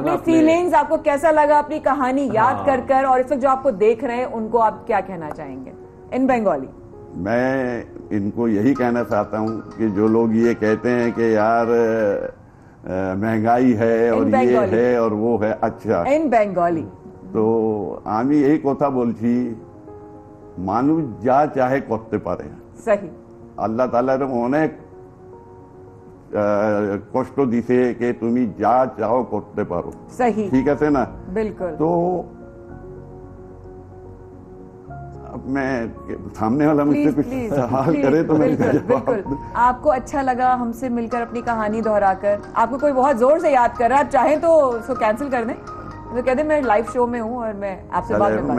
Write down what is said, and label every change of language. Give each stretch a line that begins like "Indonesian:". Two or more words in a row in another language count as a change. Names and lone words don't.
Urdu: اپنی فیلنگز آپ کو کیسا لگا, اپنی کہانی یاد کر کر, اور اس وقت جو آپ کو دیکھ رہے ہیں ان کو آپ کیا کہنا چاہیں گے
English: in Bengali?
Urdu: میں ان کو یہی کہنا چاہتا ہوں کہ جو لوگ یہ کہتے ہیں کہ یار مہنگائی ہے اور یہ ہے اور وہ ہے, اچھا
English: in Bengali
Bangla: তো আমি এই কথা বলছি মানুষ যা চাহে করতে পারে. সহি. আল্লাহ তাআলা অনেক কষ্ট দিছে যে তুমি যা চাও করতে পারো. সহি. ঠিক আছে না? बिल्कुल.
Urdu: তো میں سامنے والا مجھ سے کچھ سوال کرے تو میں بالکل. آپ کو اچھا لگا ہم سے مل کر اپنی کہانی دہرا کر؟ آپ کو کوئی بہت زور سے یاد کر رہا ہے, آپ چاہیں تو اس کو کینسل کر دیں, تو کہہ دیں میں
English: live show
Urdu: میں ہوں اور میں آپ سے بات کروں.